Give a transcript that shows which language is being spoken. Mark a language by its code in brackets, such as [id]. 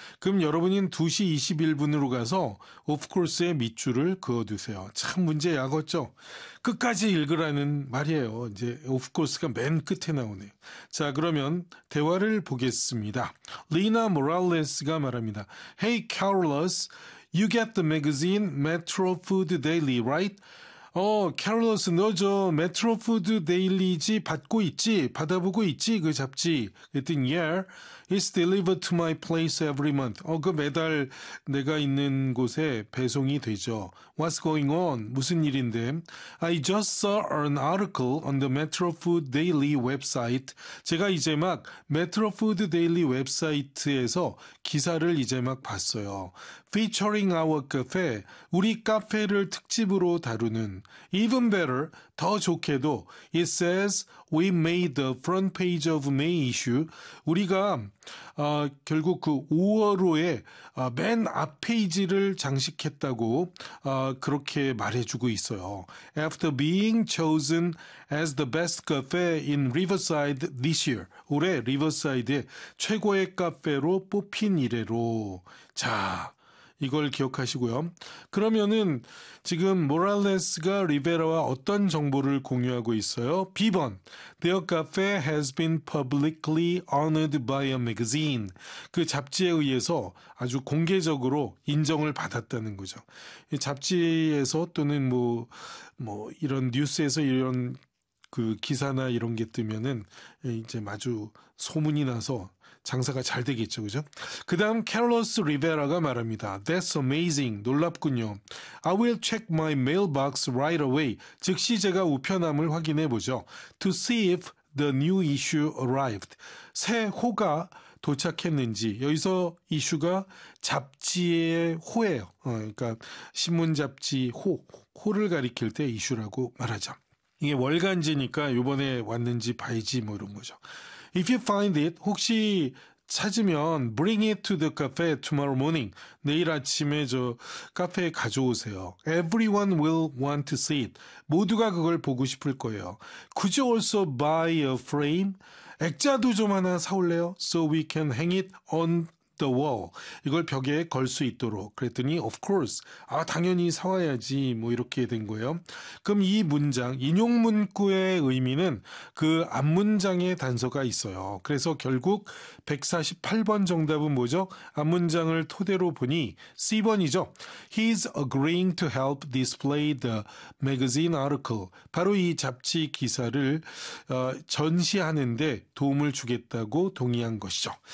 [ko] 그럼 여러분은 2시 21분으로 가서 of course에 밑줄을 그어두세요. 참 문제 약었죠. 끝까지 읽으라는 말이에요. 이제 of course가 맨 끝에 나오네요. 자, 그러면 대화를 보겠습니다. 리나 모랄레스가 말합니다. [en] Hey, Carol. Carlos, you get the magazine Metro Food Daily, right? [ko] Oh, Carlos, 너 저 Metro Food Daily지 받고 있지? 받아보고 있지? 그 잡지? 그랬더니, [en] yeah, it's delivered to my place every month. [ko] 그 매달 내가 있는 곳에 배송이 되죠. [en] What's going on? [ko] 무슨 일인데? [en] I just saw an article on the Metro Food Daily website. [ko] 제가 이제 막 Metro Food Daily 웹사이트에서 기사를 이제 막 봤어요. [en] Featuring our cafe, [ko] 우리 카페를 특집으로 다루는 [en] Even better, [ko] 더 좋게도 [en] It says we made the front page of May issue [ko] 우리가 결국 그 5월 호에 맨 앞페이지를 장식했다고 그렇게 말해주고 있어요. [en] After being chosen as the best cafe in Riverside this year [ko] 올해 리버사이드의 최고의 카페로 뽑힌 이래로 자 이걸 기억하시고요. 그러면은 지금 모랄레스가 리베라와 어떤 정보를 공유하고 있어요? B번. [en] Their cafe has been publicly honored by a magazine. [ko] 그 잡지에 의해서 아주 공개적으로 인정을 받았다는 거죠. 이 잡지에서 또는 뭐 이런 뉴스에서 이런 그 기사나 이런 게 뜨면은 이제 마주 소문이 나서 장사가 잘 되겠죠, 그죠? 그 다음 캐롤러스 리베라가 말합니다. [en] That's amazing. [ko] 놀랍군요. [en] I will check my mailbox right away. [ko] 즉시 제가 우편함을 확인해 보죠. [en] To see if the new issue arrived. [ko] 새 호가 도착했는지. 여기서 이슈가 잡지의 호예요. 그러니까 신문잡지 호를 가리킬 때 이슈라고 말하죠. 이게 월간지니까 이번에 왔는지 봐야지 뭐 이런 거죠. [en] If you find it, [ko] 혹시 찾으면 [en] bring it to the cafe tomorrow morning. [ko] 내일 아침에 저 카페에 가져오세요. [en] Everyone will want to see it. [ko] 모두가 그걸 보고 싶을 거예요. [en] Could you also buy a frame? [ko] 액자도 좀 하나 사올래요? [en] So we can hang it on the wall. [ko] 이걸 벽에 걸 수 있도록. 그랬더니 [en] of course. [ko] 아 당연히 사와야지. 뭐 이렇게 된 거예요. 그럼 이 문장 인용 문구의 의미는 그 앞 문장에 단서가 있어요. 그래서 결국 148번 정답은 뭐죠? 앞 문장을 토대로 보니 C번이죠. [en] He's agreeing to help display the magazine article. [ko] 바로 이 잡지 기사를 전시하는데 도움을 주겠다고 동의한 것이죠.